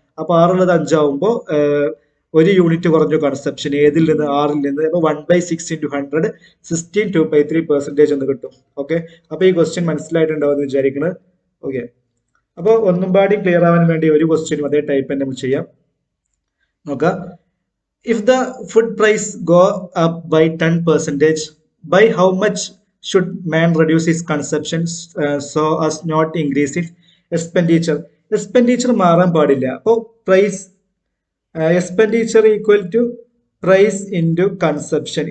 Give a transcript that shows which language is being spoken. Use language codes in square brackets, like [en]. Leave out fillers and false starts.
[ml] അപ്പൊ 6 ഉള്ളത് 5 ആവുമ്പോൾ 1 യൂണിറ്റ് കുറഞ്ഞു കൺസപ്ഷൻ. ഏതിൽ നിന്ന്? 6ൽ നിന്ന്. അപ്പൊ 1/6 × 100 16.2/3% എന്ന് കിട്ടും. ഓക്കെ, അപ്പൊ ഈ ക്വസ്റ്റ്യൻ മനസ്സിലായിട്ടുണ്ടാവും എന്ന് വിചാരിക്കുന്നത്. ഓക്കെ, അപ്പോൾ ഒന്നും പാടി ക്ലിയർ ആവാൻ വേണ്ടി ഒരു ക്വസ്റ്റ്യനും അതേ ടൈപ്പ് തന്നെ നമുക്ക് ചെയ്യാം. നോക്കാം. [en] If the food price go up by 10%, by how much should man reduce his consumption so as not increase his expenditure? [ml] Expenditure മാറാൻ പാടില്ല. അപ്പോൾ price expenditure equal to price into consumption.